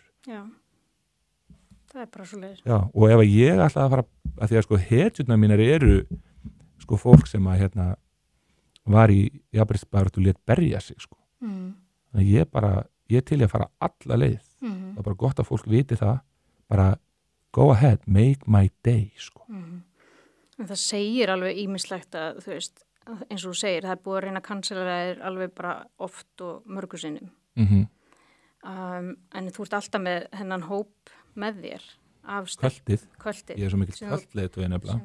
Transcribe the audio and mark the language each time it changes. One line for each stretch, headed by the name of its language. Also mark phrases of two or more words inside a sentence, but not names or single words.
Icelandic: Já. Það er bara svoleiðis. Já, og ef ég ætla að fara að því að hetjurnar mínar eru fólk sem að var í jafnréttisbaráttu og lét berja sig þannig að ég til að fara alla leið. Það er bara gott að fólk viti það, bara
English: go ahead, make my day
Icelandic: En það segir alveg ýmislegt að þú veist, eins og þú segir, það er búið að reyna að cancela þér alveg bara oft og mörgu sinnum en þú ert alltaf með hennan hóp með þér Kvöldið. Ég er svo mikil kvöldleiðtogi nefnilega.